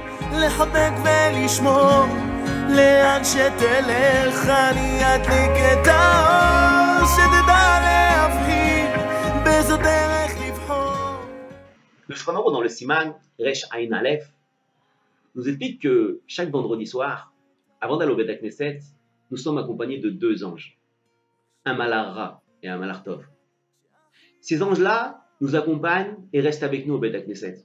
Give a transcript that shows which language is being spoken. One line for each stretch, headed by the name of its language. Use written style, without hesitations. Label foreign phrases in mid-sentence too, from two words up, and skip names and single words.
Hebrew: לחבק ולשמור לאן שתלך אני אדליק את האור שתדע להבחין באיזו דרך לבחור.
French: Le Shulchan Aruch dans le
Hebrew: סימן ריש עין אלף
French: nous explique que chaque vendredi soir, avant d'aller au
Hebrew: בית כנסת,
French: nous sommes accompagnés de deux anges, un
Hebrew: מלאך רע
French: et un
Hebrew: מלאך טוב.
French: Ces anges-là nous accompagnent et restent avec nous au
Hebrew: בית כנסת.